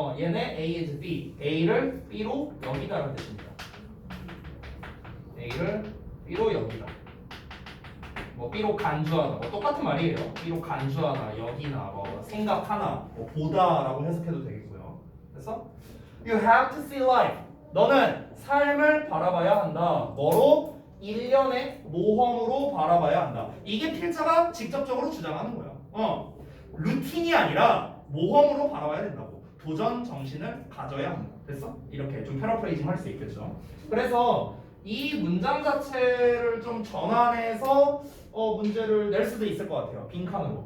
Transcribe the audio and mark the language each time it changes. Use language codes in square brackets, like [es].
[ko] 얘네 [en] A is B, [ko] A를 B로 여기다라는 뜻입니다. A를 B로 여기다. 뭐 B로 간주하다, 뭐 똑같은 말이에요. B로 간주하다, 여기나, 뭐 생각하나, 뭐 보다라고 해석해도 되겠고요. 그래서 [en] You have to see life. [ko] 너는 삶을 바라봐야 한다. 뭐로? 일련의 모험으로 바라봐야 한다. 이게 필자가 직접적으로 주장하는 거야. 루틴이 아니라 모험으로 바라봐야 된다고. 도전 정신을 가져야 한다. 됐어? 이렇게 좀 패러프레이징 할 수 있겠죠. 그래서 이 문장 자체를 좀 전환해서 문제를 낼 수도 있을 것 같아요. 빈칸으로.